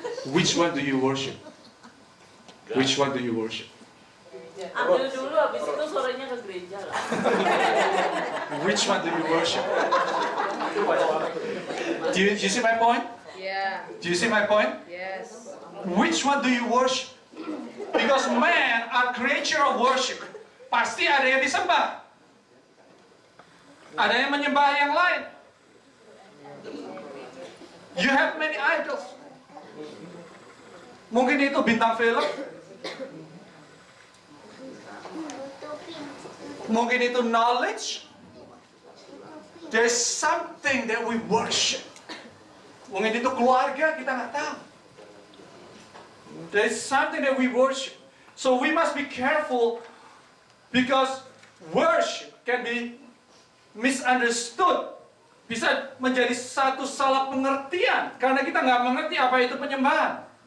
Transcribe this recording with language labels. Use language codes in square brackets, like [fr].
[en] Which one do you worship? Which one do you worship? [id] Ambil dulu, habis itu sorenya ke gereja lah. [en] Which one do you worship? Do you see my point? Yeah. Do you see my point? Yes. Which one do you worship? Because man are creature of worship. [id] Pasti ada yang disembah. Ada yang menyembah yang lain. [en] You have many idols. [id] Mungkin itu bintang film. Mungkin itu knowledge. [en] There's something that we worship. [id] Mungkin itu keluarga, kita nggak tahu. [en] There's something that we worship. So we must be careful because worship can be misunderstood. [id] Bisa menjadi satu salah pengertian karena kita nggak mengerti apa itu penyembahan.